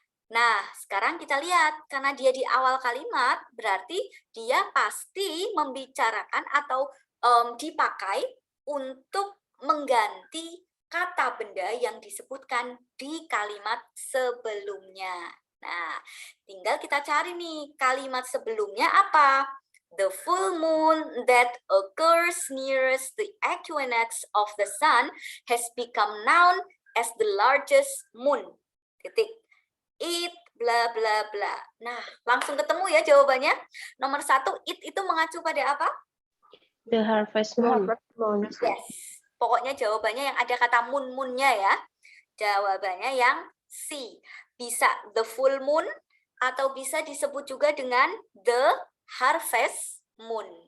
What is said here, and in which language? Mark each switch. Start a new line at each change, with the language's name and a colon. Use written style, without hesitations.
Indonesian: Nah, sekarang kita lihat, karena dia di awal kalimat, berarti dia pasti membicarakan atau dipakai untuk mengganti kata benda yang disebutkan di kalimat sebelumnya. Nah, tinggal kita cari nih kalimat sebelumnya apa?
English: The full moon that occurs nearest the equinox of the sun has become known as the largest moon.
Indonesian: Titik. It bla bla bla. Nah, langsung ketemu ya jawabannya. Nomor 1, it itu mengacu pada apa?
English: The harvest moon. Yes.
Indonesian: Pokoknya jawabannya yang ada kata moon-moonnya ya. Jawabannya yang C. Bisa the full moon atau bisa disebut juga dengan the harvest moon.